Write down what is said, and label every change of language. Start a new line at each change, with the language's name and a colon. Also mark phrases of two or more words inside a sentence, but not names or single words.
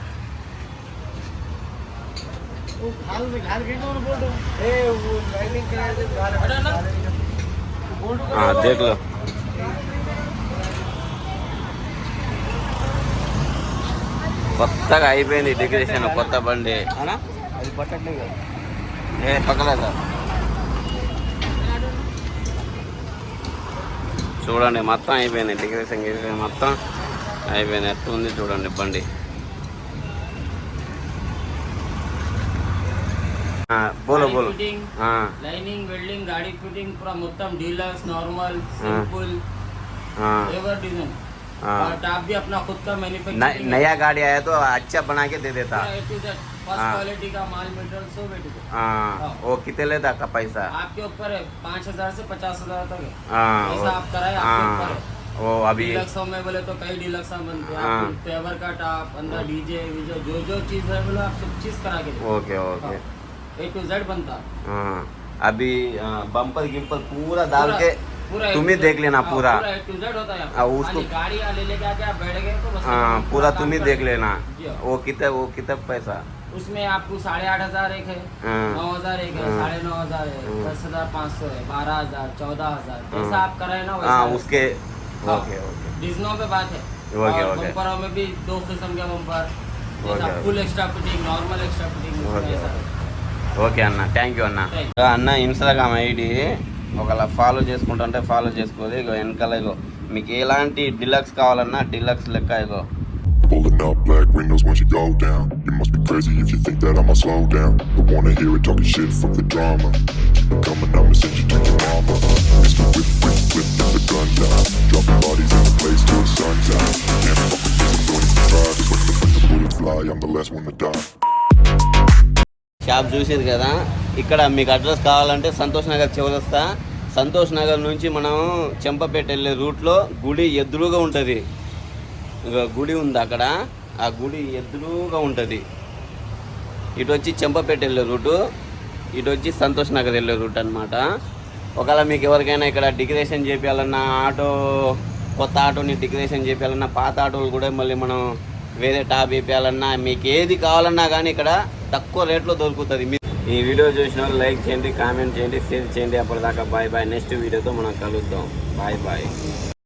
Telugu: దేఖలో కొత్తగా అయిపోయింది డెకరేషన్, కొత్త బండి పక్కలేదు చూడండి, మొత్తం అయిపోయింది డెకరేషన్ మొత్తం అయిపోయింది. ఎట్లా ఉంది చూడండి బండి.
Hindi: बोलो गाड़ी बोलो फिटिंग, हाँ
English: lining, welding,
Hindi: गाड़ी फिटिंग पूरा మొత్తం
English: deluxe, normal, simple,
Hindi: हाँ
English: ever design.
Hindi: हाँ और टॉप भी अपना खुद का मैन्युफैक्चरिंग है। नया गाड़ी आया तो अच्छा बना के दे देता पूरा
English: A to Z,
Hindi: फर्स्ट हाँ। क्वालिटी का माल मटेरियल सब
English: A to Z।
Hindi: हाँ वो कितने लेता का पैसा आपके ऊपर है, 5,000 से 50,000 तक है। हाँ ऐसा आप कराए, आपके हाँ ऊपर है। वो अभी डीलक्सों में बोले तो कई डीलक्स बनते हैं। हाँ। आप फेवर का टॉप, अंदर डीजे वीजे, जो चीज है बोलो आप सब चीज करा के दो।
English: okay okay A to Z
Hindi: बनता है। हाँ अभी बम्पर गिम्पर पूरा डाल के पूरा तुम ही देख लेना पूरा
English: A to Z
Hindi: होता है। हाँ, उसको- खाली गाड़ी ले लेके आके आप बैठ गए तो बस हाँ पूरा काम तुम ही कर देख रहे लेना हैं। जी हाँ। वो कितना पैसा उसमें आपको 8,500 एक है, हाँ 9,000 एक है, हाँ। 9,500 है, हाँ। 10,500 है, 12,000, 14,000 हाँ। जैसा आप कराए ना हाँ वैसा है। उसके हाँ।
English: okay okay डिजनों पे बात है।
Hindi: ओके, और ओके। बम्परों में भी 2 किस्म के बम्पर, ओके, जैसा ओके।
English: full extra fitting, normal extra fitting, ओके,
Hindi: ऐसा है।
Telugu: ఓకే అన్న
English: thank you
Telugu: అన్న Thank అన్న ఇన్స్టాగ్రామ్ ఐడి ఒకలా ఫాలో చేసుకుంటుంటే ఫాలో చేసుకోవాలి ఇగో వెనకాల ఇగో మీకు ఎలాంటి డిలక్స్ కావాలన్నా డిలక్స్ లెక్క ఇగో
English: Pulling up black windows once you go down. You must be crazy if you think that I'ma slow down. Don't wanna hear it talking shit from the drama. Keep it coming, I'ma send you to your mama. Mr. Whip, whip, whip, get the guns out. Dropping bodies in the place till the sun's out. Can't fuck with this, I'm going to try. Just when the bullets fly, I'm the last one to die.
Telugu: షాప్ చూసేది కదా ఇక్కడ మీకు అడ్రస్ కావాలంటే సంతోష్ నగర్ చివరస్తా సంతోష్ నగర్ నుంచి మనం చెంపపేట వెళ్ళే రూట్లో గుడి ఎదురుగా ఉంటుంది ఇక గుడి ఉంది అక్కడ ఆ గుడి ఎదురుగా ఉంటుంది ఇటు వచ్చి చెంపపేట వెళ్ళే రూటు ఇటు వచ్చి సంతోష్ నగర్ వెళ్ళే రూట్ అనమాట ఒకవేళ మీకు ఎవరికైనా ఇక్కడ డెకరేషన్ చేయాలన్నా ఆటో కొత్త ఆటోని డెకరేషన్ చేయాలన్నా పాత ఆటోలు కూడా మళ్ళీ మనం వేరే టాప్ వేయాలన్నా మీకు ఏది కావాలన్నా కానీ ఇక్కడ తక్కువ రేట్లో దొరుకుతుంది ఈ వీడియో చూసిన వాళ్ళు లైక్ చేయండి కామెంట్ చేయండి షేర్ చేయండి అప్పటిదాకా
English: bye bye
Telugu: నెక్స్ట్ వీడియోతో మనం కలుద్దాం
English: bye bye